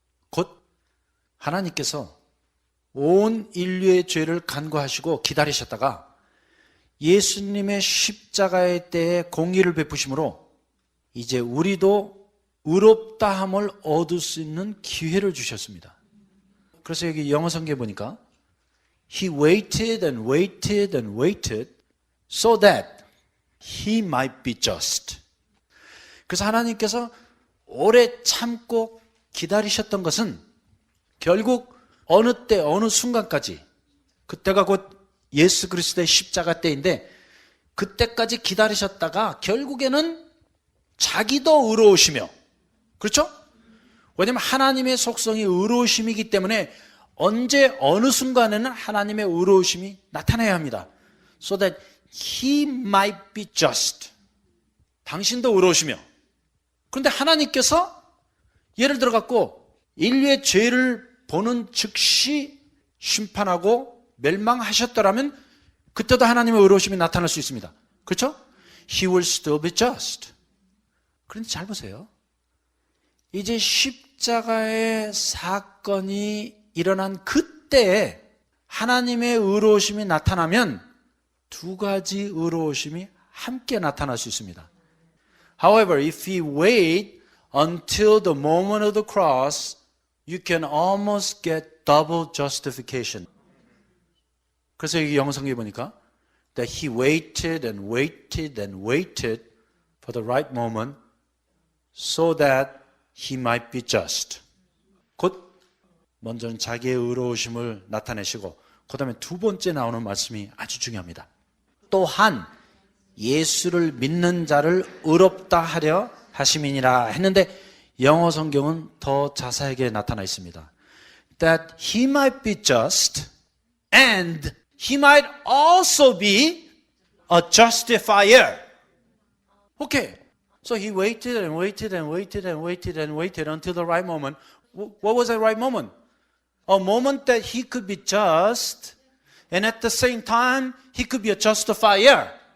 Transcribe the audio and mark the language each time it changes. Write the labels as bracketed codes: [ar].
[ko] 곧 하나님께서 온 인류의 죄를 간과하시고 기다리셨다가 예수님의 십자가의 때에 공의를 베푸심으로 이제 우리도 의롭다함을 얻을 수 있는 기회를 주셨습니다. 그래서 여기 영어 성경에 보니까 [en] He waited and waited and waited so that He might be just. [ko] 그래서 하나님께서 오래 참고 기다리셨던 것은 결국 어느 때 어느 순간까지, 그때가 곧 예수 그리스도의 십자가 때인데 그때까지 기다리셨다가 결국에는 자기도 의로우시며, 그렇죠? 왜냐하면 하나님의 속성이 의로우심이기 때문에 언제 어느 순간에는 하나님의 의로우심이 나타나야 합니다. [en] So that He might be just. [ko] 당신도 의로우시며. 그런데 하나님께서 예를 들어 갖고 인류의 죄를 보는 즉시 심판하고 멸망하셨더라면 그때도 하나님의 의로우심이 나타날 수 있습니다. 그렇죠? [en] He will still be just. [ko] 그런데 잘 보세요. 이제 십자가의 사건이 일어난 그때에 하나님의 의로우심이 나타나면 두 가지 의로우심이 함께 나타날 수 있습니다. [en] However, if we wait until the moment of the cross, you can almost get double justification. [ko] 그래서 여기 영어 성경에 보니까 [en] that he waited and waited and waited for the right moment so that he might be just. [ko] 곧 먼저는 자기의 의로우심을 나타내시고 그 다음에 두 번째 나오는 말씀이 아주 중요합니다. 또한 예수를 믿는 자를 의롭다 하려 하심이니라 했는데 영어 성경은 더 자세하게 나타나 있습니다. [en] That he might be just and he might also be a justifier. Okay. So he waited and waited and waited and waited and waited until the right moment. What was that right moment? A moment that he could be just and at the same time he could be a justifier.